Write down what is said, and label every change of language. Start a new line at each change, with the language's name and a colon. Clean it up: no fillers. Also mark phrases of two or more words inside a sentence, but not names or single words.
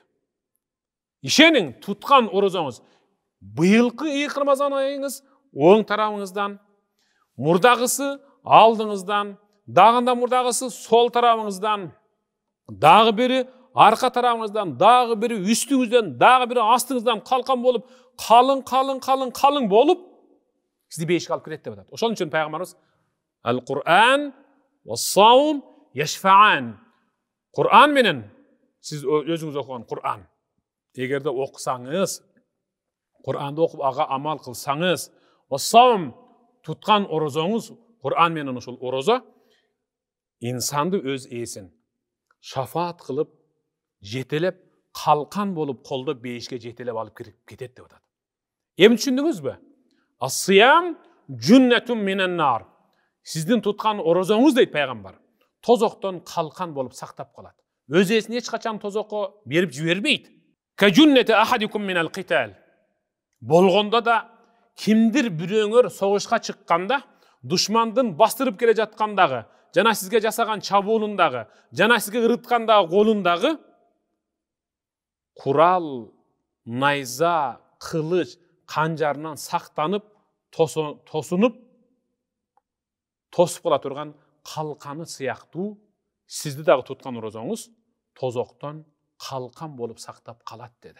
Kyrgyz: Ишенин, туткан орозоңуз быйылкы ыйык Рамазан айыңыз оң тарабыңыздан, мурдагысы алдыңыздан, дагында мурдагысы сол тарабыңыздан, дагы бири арка тарабыңыздан, дагы бири үстүңүздөн, дагы бири астыңыздан калкан болуп, калың болуп, сизди бейишке алып кирет деп атат. Ошон үчүн пайгамбарыбыз
Arabic: القرآن والصوم يشفعان.
Kyrgyz: Кур'ан менен сиз өзүңүз окуган Кур'ан. Эгерде окусаңыз, Кур'анды окуп ага амал кылсаңыз,
Arabic: والصوم
Kyrgyz: туткан орозоңуз, Кур'ан менен ошол орозо инсанды өз ээсин шафаат кылып, жетелеп, калкан болуп, колдоп бейишке жетелеп алып кирип кетет деп атат. Эми түшүндүңүзбү?
Arabic: Ас-сиям жуннатун минан нар.
Kyrgyz: Сиздин туткан орозоңуз дейт пайгамбар, тозоктон калкан болуп сактап калат. Өз ээсин эч качан тозокко берип жибербейт.
Arabic: كجنة أحدكم من القتال.
Kyrgyz: Болгондо да кимдир бирөөңөр согушка чыкканда, душмандын бастырып келе жаткандагы, жана сизге жасаган чабуулундагы, жана сизге ырыткандагы колундагы курал, найза, кылыч, канжарынан сактанып, тосунуп кала турган калканы сыяктуу сизди дагы туткан орозоңуз тозоктон калкан болуп сактап калат деди.